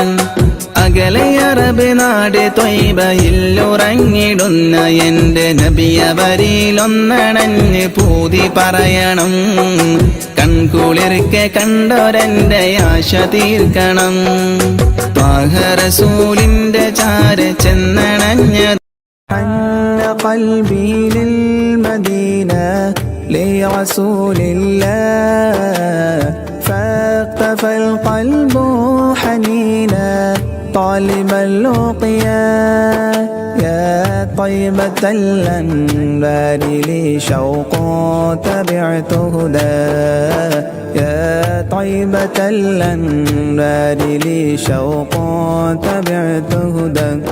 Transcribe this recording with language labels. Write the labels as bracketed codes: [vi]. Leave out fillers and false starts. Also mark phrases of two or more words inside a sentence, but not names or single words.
[ml] അകലെ അറബ് നാട് ത്വയ്ബയിലുറങ്ങിടുന്ന എന്റെ നബിയവരിലൊന്നണഞ്ഞ് പൂതി പറയണം. കൺകുളിർക്കെ കണ്ടൊരെന്റെ ആശ തീർക്കണം. ത്വാഹ റസൂലിന്റെ ചാര ചെന്നണഞ്ഞ [ar] قلبي للمدينة لرسول الله فاقتفى القلب حنينا طالبا لقيا يا طيبة الأنبار لي شوق تبعت هدى يا طيبة الأنبار لي شوق تبعت هدى